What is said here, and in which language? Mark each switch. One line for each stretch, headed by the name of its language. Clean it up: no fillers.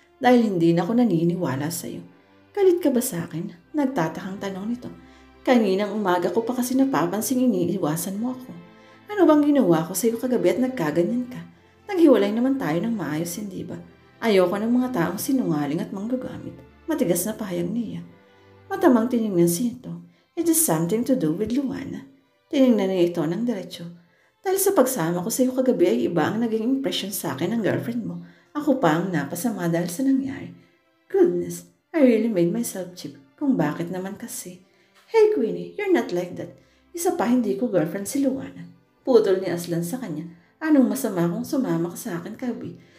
Filipino: Dahil hindi na ako naniniwala sa'yo." "Galit ka ba sa akin?" Nagtatakang tanong nito. "Kaninang umaga ko pa kasi napapansing iniiwasan mo ako. Ano bang ginawa ko sa'yo kagabi at nagkaganyan ka? Naghiwalay naman tayo ng maayos, hindi ba? Ayoko ng mga taong sinungaling at manggagamit." Matigas na pahayag niya. Matamang tinignan siya ito.
English: "It is something to do with Luana."
Filipino: Tinignan niya ito ng diretsyo. "Dahil sa pagsama ko sa iyo kagabi ay iba ang naging impression sa akin ng girlfriend mo. Ako pa ang napasama dahil sa nangyari.
English: Goodness, I really made myself cheap.
Filipino: Kung bakit naman kasi."
English: "Hey Queenie, you're not like that.
Filipino: Isa pa hindi ko girlfriend si Luana." Putol ni Aslan sa kanya. "Anong masama kung sumama ka sa akin kagabi?